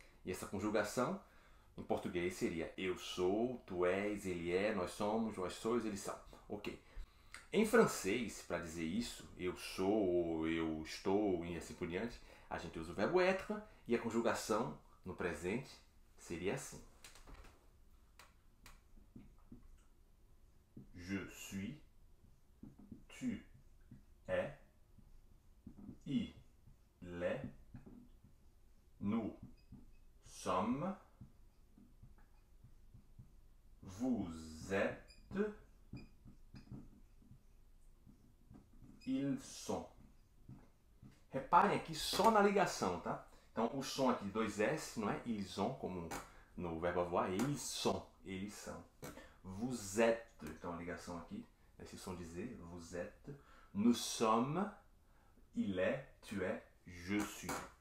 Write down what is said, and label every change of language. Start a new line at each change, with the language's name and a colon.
Portuguese: E essa conjugação, em português, seria eu sou, tu és, ele é, nós somos, vós sois, eles são. Ok. Em francês, para dizer isso, eu sou, eu estou e assim por diante, a gente usa o verbo être e a conjugação no presente seria assim.
French: Je suis, tu es, il est, nous sommes, vous êtes, ils sont.
Portuguese: Reparem aqui só na ligação, tá? Então o som aqui de dois S não é
French: ils sont,
Portuguese: como no verbo avoir, é ils sont, eles são.
French: Vous êtes,
Portuguese: então a ligação aqui, esse som de Z,
French: vous êtes, nous sommes, il est, tu es, je suis.